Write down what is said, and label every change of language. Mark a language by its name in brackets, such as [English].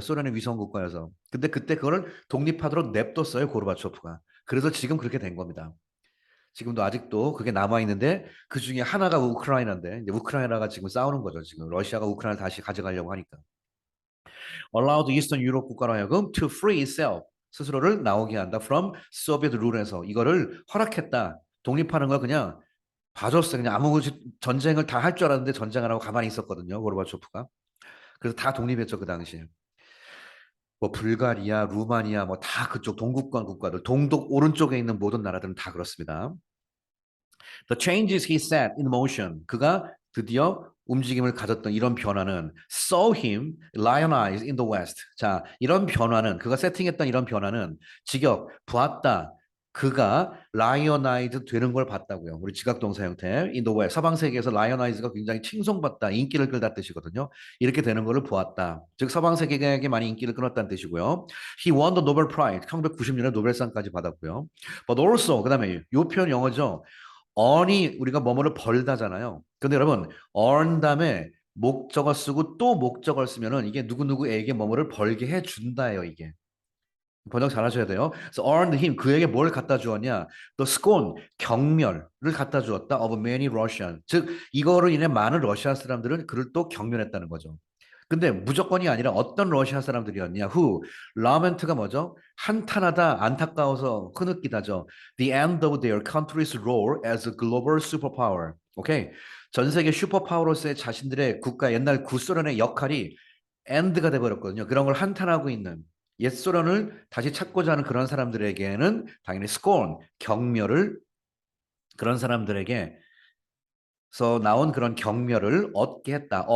[Korean] 소련의 위성 국가여서. 근데 그때 그걸 독립하도록 냅뒀어요. 고르바초프가. 그래서 지금 그렇게 된 겁니다. 지금도 아직도 그게 남아 있는데 그 중에 하나가 우크라이나인데 이제 우크라이나가 지금 싸우는 거죠. 지금 러시아가 우크라이나를 다시 가져가려고 하니까. [English] Allowed Eastern Europe [Korean] 국가로 하여금 [English] to free itself [Korean] 스스로를 나오게 한다. [English] From Soviet rule [Korean] 에서 이거를 허락했다. 독립하는 걸 그냥 봐줬어요. 그냥 아무 전쟁을 다 할 줄 알았는데 전쟁 안 하고 가만히 있었거든요. 고르바초프가. 그래서 다 독립했죠 그 당시에. 뭐 불가리아, 루마니아 뭐 다 그쪽 동구권 국가들, 동독 오른쪽에 있는 모든 나라들은 다 그렇습니다. [English] The changes he set in motion. [Korean] 그가 드디어 움직임을 가졌던 이런 변화는 [English] saw him lionize in the West. [Korean] 자, 이런 변화는 그가 세팅했던 이런 변화는 직역 보았다. 그가 라이어나이즈 되는 걸 봤다고요. 우리 지각동사 형태. [English] In the West. [Korean] 서방 세계에서 라이어나이즈가 굉장히 칭송받다, 인기를 끌다 뜻이거든요. 이렇게 되는 것을 보았다. 즉 서방 세계에게 많이 인기를 끌었다는 뜻이고요. [English] He won the Nobel Prize. [Korean] 1990년에 노벨상까지 받았고요. [English] But also [Korean] 그다음에 요 표현 영어죠. earn이 우리가 뭐뭐를 벌다잖아요. 근데 여러분 earn 다음에 목적어 쓰고 또 목적어를 쓰면은 이게 누구누구에게 뭐뭐를 벌게 해 준다예요, 이게. 번역 잘 하셔야 돼요. 그래서 [English] earned him [Korean] 그에게 뭘 갖다 주었냐? [English] The scorn [Korean] 경멸을 갖다 주었다 [English] of many Russian. [Korean] 즉 이거로 인해 많은 러시아 사람들은 그를 또 경멸했다는 거죠. 근데 무조건이 아니라 어떤 러시아 사람들이었냐? who lamen트가 뭐죠? 한탄하다, 안타까워서 흐느끼다죠. [English] The end of their country's role as a global superpower. [Korean] 오케이. 전 세계 슈퍼파워로서의 자신들의 국가 옛날 구소련의 역할이 end가 돼버렸거든요. 그런 걸 한탄하고 있는 옛 소련을 다시 찾고자 하는 그런 사람들에게는 당연히 scorn, 경멸을 그런 사람들에게서 나온 그런 경멸을 얻게 했다.